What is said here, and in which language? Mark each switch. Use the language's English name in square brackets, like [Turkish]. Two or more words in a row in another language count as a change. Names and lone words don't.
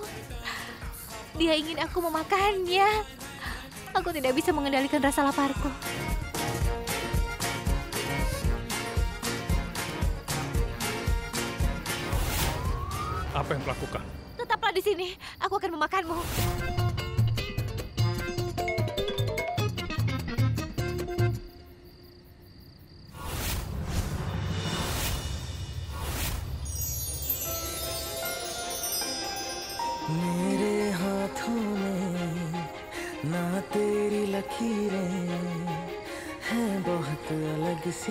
[Indonesian] Dia ingin aku memakannya. Aku tidak bisa mengendalikan rasa laparku. Apa yang kulakukan? Tetaplah di sini. Aku akan memakanmu. [Hindi] मेरे हाथों में ना तेरी लकीरें हैं बहुत अलग सी